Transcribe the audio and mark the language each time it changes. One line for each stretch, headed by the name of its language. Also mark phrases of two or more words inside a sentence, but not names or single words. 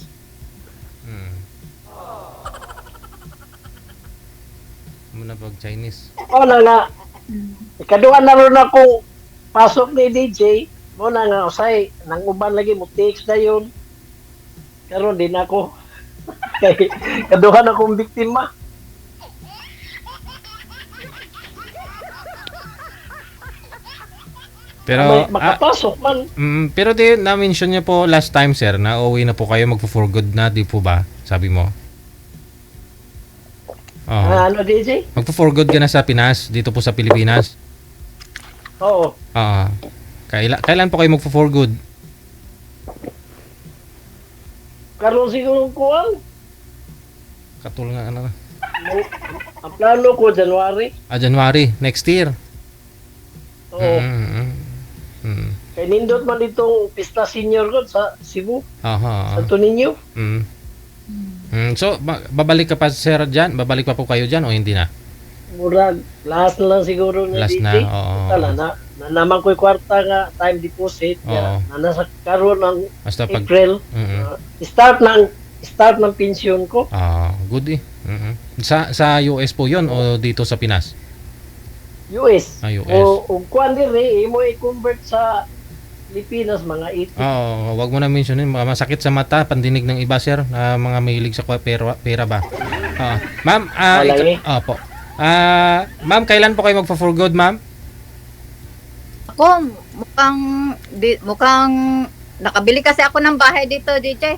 Cebuano: Mm. Muna pag Chinese. O na nga, ikaduha na ron ako pasok ni DJ, mo na nga usay, nang uban lagi mo text na yun. Karon din ako. Kay kaduha na akong biktima. Pero Makapasok man.
Filipino: pero di na-mention niyo po last time sir na uuwi na po kayo magpo-for good na, di po ba? Sabi mo. Oo. Ano DJ? Magpo-for good ka na sa Pinas, dito po sa Pilipinas. Oo. Oo. Kailan po kayo magpo-for good?
Cebuano: Karon siguro kuan. Katul nga ano. Ang plano ko January.
English: January next year.
Filipino: Oo. Mm.
Cebuano: Kay nindot man ditong pista senior ko sa Cebu, Aha. Santo Niño.
Filipino: So babalik ka pa sir diyan? Babalik pa po kayo diyan o hindi na?
Cebuano: Murag last na lang siguro na Last DJ. na, oo. Tala na naman ko'y kwarta nga
English: time deposit
Cebuano: Oo. na nasa karon ng Basta pag
Filipino: April. Start ng pensyon ko.
English: good eh.
Filipino: Sa US po 'yon o dito sa Pinas? US. US.
Cebuano: O kuan dire imo i-convert sa Pilipinas mga 80.
Filipino: Wag mo na mentionin, masakit sa mata pandinig ng iba sir na mga mahilig sa pera ba. Ma'am, opo. Ma'am, kailan po kayo magfa-for good, ma'am? Ako, mukhang nakabili kasi ako ng bahay dito, DJ.